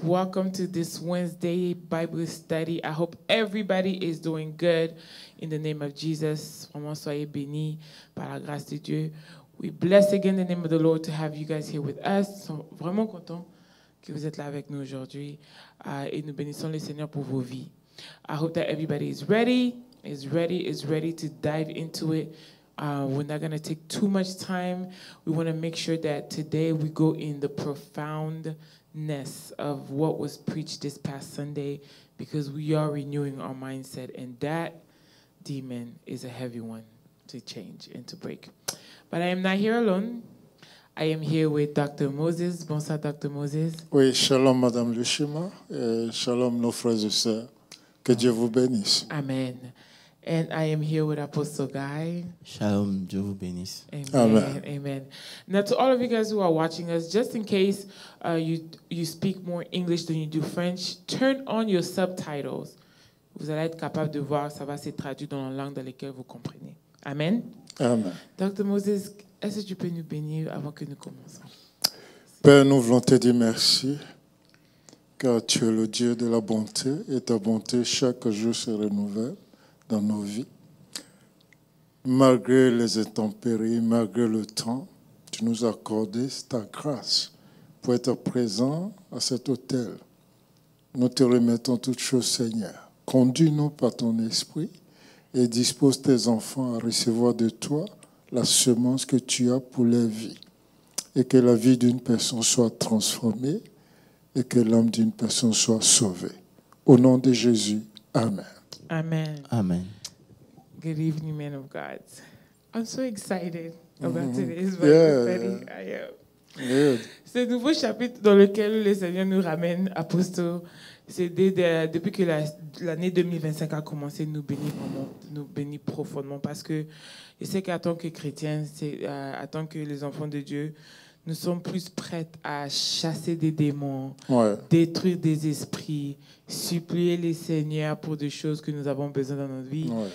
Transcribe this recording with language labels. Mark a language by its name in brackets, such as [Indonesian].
[English] Welcome to this Wednesday Bible study. I hope everybody is doing good in the name of Jesus. [French] Vraiment, soyez bénis par la grâce de Dieu. [English] We bless again the name of the Lord to have you guys here with us. [French] Nous sommes vraiment contents que vous êtes là avec nous aujourd'hui et nous bénissons le Seigneur pour vos vies. [English] I hope that everybody is ready to dive into it. We're not going to take too much time. We want to make sure that today we go in the profoundness of what was preached this past Sunday because we are renewing our mindset, and that demon is a heavy one to change and to break. But I am not here alone. I am here with Dr. Moses. [French] Bonsoir, [English] Dr. Moses. [French] Oui, shalom, Madame Lushima. Shalom, nos frères et sœurs. Que Dieu vous bénisse. Amen. [English] And I am here with Apostle Guy. [French] Shalom, Dieu vous bénisse. Amen. Amen. [English] Now, to all of you guys who are watching us, just in case you speak more English than you do French, turn on your subtitles. [French] Vous allez être capable de voir, ça va se traduire dans la langue dans laquelle vous comprenez. Amen. Amen. Dr. Moses, est-ce que tu peux nous bénir avant que nous commençons? Père, nous voulons te dire merci, car tu es le Dieu de la bonté, et ta bonté chaque jour se renouvelle dans nos vies. Malgré les intempéries, malgré le temps, tu nous as accordé ta grâce pour être présent à cet autel. Nous te remettons toutes choses, Seigneur. Conduis-nous par ton esprit et dispose tes enfants à recevoir de toi la semence que tu as pour leur vie. Et que la vie d'une personne soit transformée et que l'âme d'une personne soit sauvée. Au nom de Jésus, Amen. Amen. Amen. [English] Good evening, men of God. I'm so excited about today's Bible study. I am. Good. [French] Ce nouveau chapitre dans lequel le Seigneur nous ramène, Apostle, c'est depuis que l'année 2025 a commencé, nous bénit profondément. Parce que je sais qu'en tant que chrétiens, en tant que les enfants de Dieu, nous sommes plus prêts à chasser des démons, détruire des esprits, supplier les Seigneurs pour des choses que nous avons besoin dans notre vie.